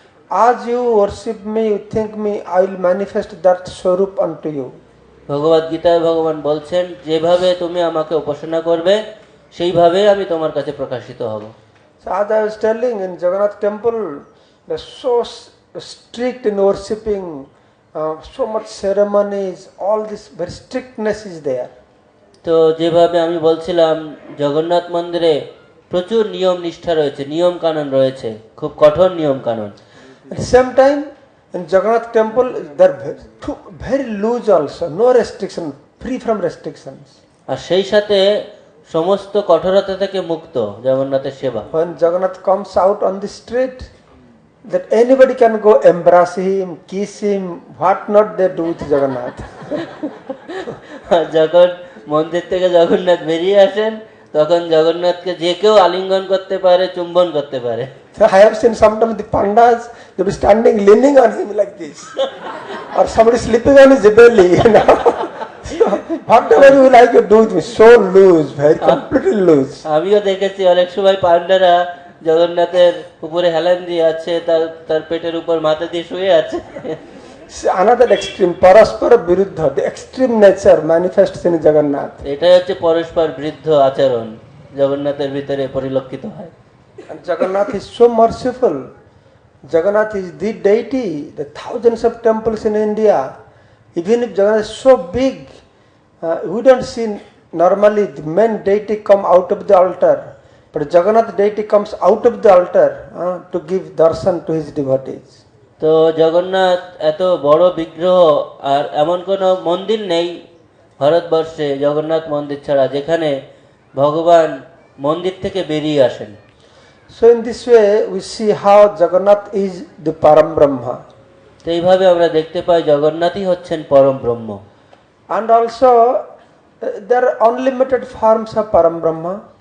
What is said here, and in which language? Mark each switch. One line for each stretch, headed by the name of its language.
English: As you worship me, you think me, I will manifest that swarup unto you.
Bangla: ভগবদ গীতায় ভগবান বলছেন, যেভাবে তুমি আমাকে উপাসনা করবে সেইভাবে আমি তোমার কাছে প্রকাশিত হব।
English: So as I was telling, in Jagannath temple, they're so strict in worshipping, so much ceremonies, all this very strictness is there.
Bangla: তো যেভাবে আমি বলছিলাম, জগন্নাথ মন্দিরে প্রচুর নিয়ম নিষ্ঠা রয়েছে, নিয়ম কানুন রয়েছে, খুব কঠোর নিয়ম কানুন।
English: At the same time, in Jagannath temple, they're very loose also, no restriction, free from restrictions.
Bangla: আর সেই সাথে সমস্ত কঠোরতা থেকে মুক্ত জগন্নাথের সেবা।
English: When Jagannath comes out on the street, that anybody can go embrace him, kiss him, what not they do with Jagannath.
Bangla: যখন মন্দির থেকে জগন্নাথ বেরিয়ে আসেন, তখন জগন্নাথকে যে কেউ আলিঙ্গন করতে পারে, চুম্বন করতে পারে।
English: So I have seen sometimes the pandas, they be standing leaning on him like this, or somebody sleeping on his belly, you know. So, whatever you like, you do with me, so loose, very completely loose.
Bangla: আমিও দেখেছি অনেক সময় পান্ডারা জগন্নাথের উপরে হেলান দিয়ে আছে, তার পেটের উপর মাথা দিয়ে শুয়ে আছে।
English: Another extreme, paraspara viruddha, the extreme nature manifests in Jagannath.
Bangla: এটাই হচ্ছে পরস্পর বিরুদ্ধ আচরণ জগন্নাথের ভিতরে পরিলক্ষিত হয়।
English: And Jagannath is so merciful. Jagannath is the deity. The thousands of temples in India, even if Jagannath is so big, we don't see normally the main deity come out of the altar, but Jagannath deity comes out of the altar to give darshan to his devotees.
Bangla: তো জগন্নাথ এত বড় বিগ্রহ, আর এমন কোনো মন্দির নেই ভারতবর্ষে জগন্নাথ মন্দির ছাড়া যেখানে ভগবান মন্দির থেকে বেরিয়ে আসেন।
English: So in this way we see how Jagannath is the Param Brahma.
Bangla: তো এইভাবে আমরা দেখতে পাই জগন্নাথই হচ্ছেন পরম ব্রহ্ম।
English: And also there are unlimited forms of Param Brahma.